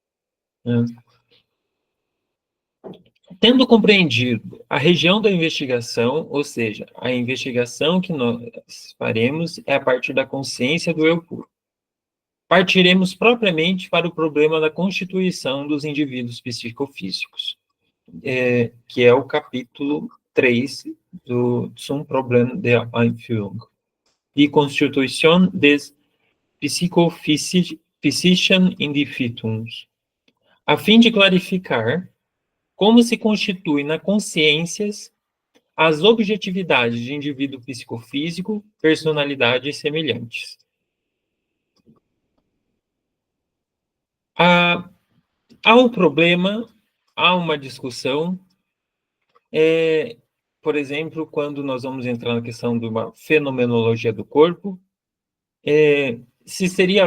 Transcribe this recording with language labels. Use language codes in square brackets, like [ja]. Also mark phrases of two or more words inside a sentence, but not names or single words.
[pt] Tendo compreendido a região da investigação, ou seja, a investigação que nós faremos é a partir da consciência do eu puro. Partiremos propriamente para o problema da constituição dos indivíduos psicofísicos, que é o capítulo 3 do Zum Problem der Einführung. [de] Die Constitution des psychophysischen Individuums, [pt] a fim de clarificar como se constitui na consciências as objetividades de indivíduo psicofísico, personalidades semelhantes. Há um problema, há uma discussão, por exemplo, quando nós vamos entrar na questão de uma fenomenologia do corpo, se seria